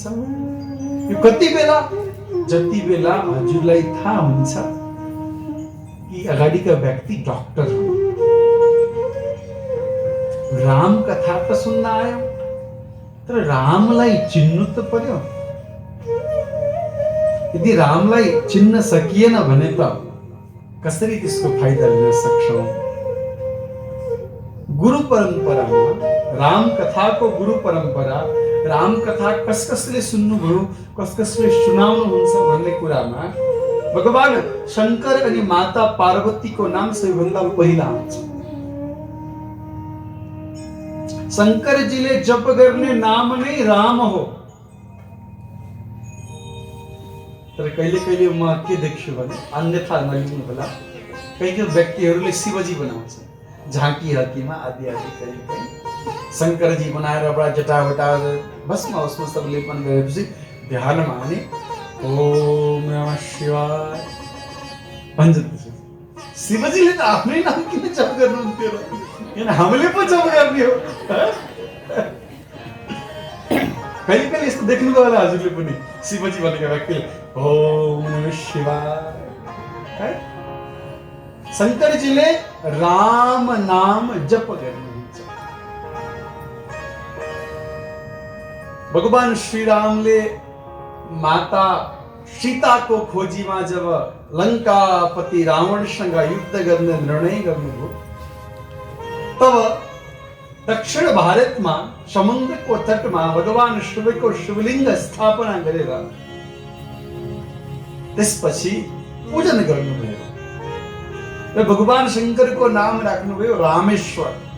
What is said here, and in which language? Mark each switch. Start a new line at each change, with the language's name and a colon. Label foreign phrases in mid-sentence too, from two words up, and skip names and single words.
Nepali: यो कति बेला, जति बेला हजुरलाई थाहा हुन्छ कि अगाडिका व्यक्ति डाक्टर हो. राम कथा त सुन्न आयो, तर रामलाई चिन्नु त पर्यो. यदि रामलाई चिन्न सकिएन भने त कसरी त्यसको फाइदा लिन सक्छौं. गुरु परम्परामा राम कथाको गुरु परम्परा, राम कथा कस कसले सुन्नुभयो, कस कसले सुनाउनुहुन्छ भन्ने कुरामा भगवान शंकर अनि माता पार्वतीको नाम सबैभन्दा पहिला आउँछ. शंकरजीले जप गर्ने नाम नै राम हो. तर कहिले कहिले म के देख्छु भने, अन्यथा नलिनु होला, कहिले व्यक्तिहरूले शिवजी बनाउँछ झाँकी हकीमा आदि आदि. कहिले कहिले शंकरजी बनाएर बडा जटावटा भस्म उसमा सब लेपन गरेपछि ध्यानमा आउने
Sanskrit: ओम नमः शिवाय
Nepali: भन्छ. शिवजीले त आफ्नै नाम किन जप गर्नुहुन्थ्यो र, किन हामीले पो जप गर्ने हो. कहिले कहिले यस्तो देख्नुभयो होला हजुरले पनि, शिवजी भनेको व्यक्तिले
Sanskrit: ओम नमः शिवाय.
Nepali: शंकरजीले राम नाम जप गर्नुहुन्छ. भगवान श्री रामले माता सीताको खोजीमा जब लंकापति रावणसँग युद्ध गर्ने निर्णय गर्नुभयो, तब दक्षिण भारतमा समुद्रको तटमा भगवान शिवको शिवलिङ्ग स्थापना गरेर त्यसपछि पूजन गर्नुभयो र भगवान शंकरको नाम राख्नुभयो रामेश्वर.